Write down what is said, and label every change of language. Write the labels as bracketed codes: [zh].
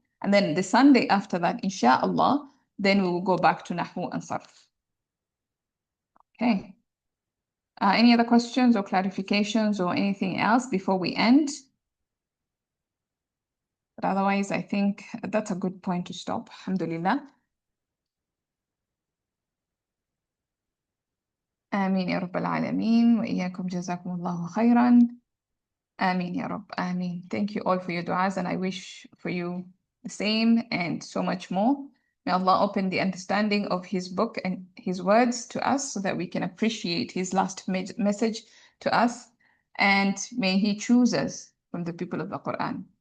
[en] And then the Sunday after that, inshallah, then we will go back to Nahw and Sarf. Okay. Any other questions or clarifications or anything else before we end? But otherwise, I think that's a good point to stop. Alhamdulillah. [ar] آمين يا رب العالمين وإياكم جزاكم الله خيرا. Ameen Ya Rabb. Ameen. [en] Thank you all for your du'as, and I wish for you the same and so much more. May Allah open the understanding of His book and His words to us so that we can appreciate His last message to us. And may He choose us from the people of the Quran.